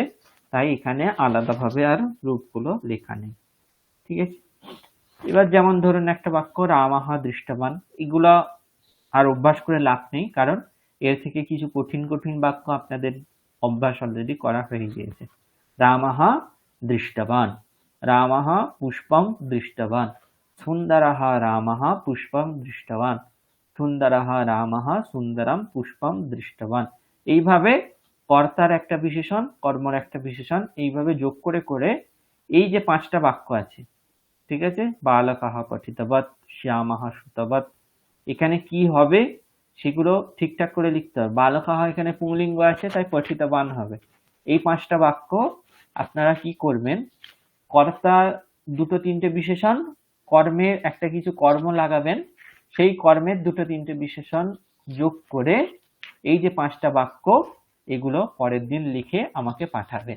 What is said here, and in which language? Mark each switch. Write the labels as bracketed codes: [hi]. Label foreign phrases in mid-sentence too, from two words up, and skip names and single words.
[bn] তাই এখানে আলাদাভাবে আর রূপগুলো লেখা নেই। ঠিক আছে। এবার যেমন ধরুন একটা বাক্য [sa] রামাহ দৃষ্টবান, [bn] এগুলো আর অভ্যাস করে লাভ নেই, কারণ এর থেকে কিছু কঠিন কঠিন বাক্য আপনাদের অভ্যাস অলরেডি করা হয়ে গিয়েছে। [sa] রামাহ দৃষ্টবান, রামাহ পুষ্পম দৃষ্টবান, সুন্দরः রামাহ পুষ্পম দৃষ্টবান, সুন্দরः রামাহ সুন্দরম পুষ্পম দৃষ্টবান। [bn] এইভাবে কর্তার একটা বিশেষণ, কর্মর একটা বিশেষণ, এইভাবে যোগ করে করে এই যে 5টা বাক্য আছে, ঠিক আছে, [sa] বালকাহ পঠিতবৎ, শ্যামাহ সুতবৎ, [bn] এখানে কি হবে সেগুলো ঠিকঠাক করে লিখতে হবে। বালকাহ এখানে পুংলিঙ্গ আছে তাই পঠিতবান হবে। এই 5টা বাক্য আপনারা কি করবেন, কর্তা দুটো তিনটে বিশেষণ, কর্মের একটা কিছু কর্ম লাগাবেন, সেই কর্মের দুটো তিনটে বিশেষণ যোগ করে এই যে 5টা বাক্য, এগুলো পরের দিন লিখে আমাকে পাঠাবেন।